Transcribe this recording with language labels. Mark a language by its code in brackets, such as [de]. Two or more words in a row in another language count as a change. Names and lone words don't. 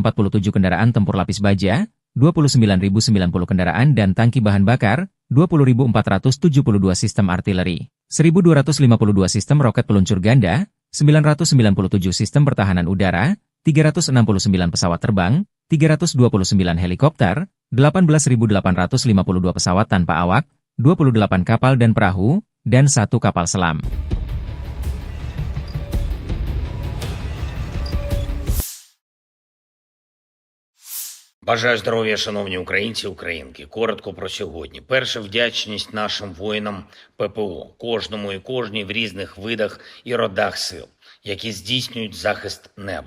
[id] kendaraan tempur lapis baja, 29.090 kendaraan dan tangki bahan bakar, 20.472 sistem artileri, 1.252 sistem roket peluncur ganda, 997 sistem pertahanan udara, 369 pesawat terbang, 329 helikopter, 18.852 pesawat tanpa awak, 28 kapal dan perahu, dan 1 kapal selam. [uk] Бажаю здоров'я, шановні українці і українки. Коротко про сьогодні. Перше, вдячність нашим воїнам ППО, кожному і кожній в різних видах і родах сил, які здійснюють захист неба.